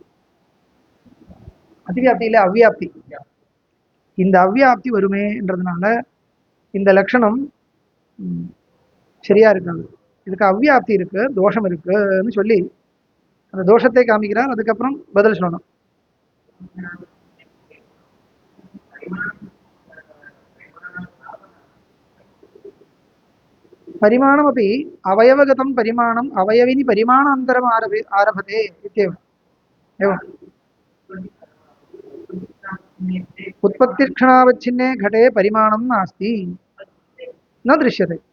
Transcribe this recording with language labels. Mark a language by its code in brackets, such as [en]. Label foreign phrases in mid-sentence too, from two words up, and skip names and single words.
[ta] அதிவியாப்தி இல்லை, அவ்வியாப்தி. இந்த அவ்வியாப்தி வருமேன்றதுனால இந்த லட்சணம் சரியா இருக்காது. இதுக்கு அவ்வியாப்தி இருக்கு, தோஷம் இருக்குன்னு சொல்லி அந்த தோஷத்தை காமிக்கிறார். அதுக்கப்புறம் பதில் சொல்லணும். [sa] परिमाणमपि अवयवगतं परिमाणम् अवयविनि परिमाणान्तरम् आरभते इत्येव। एवम् उत्पत्तिक्षणावच्छिन्ने घटे परिमाणं नास्ति, न दृश्यते।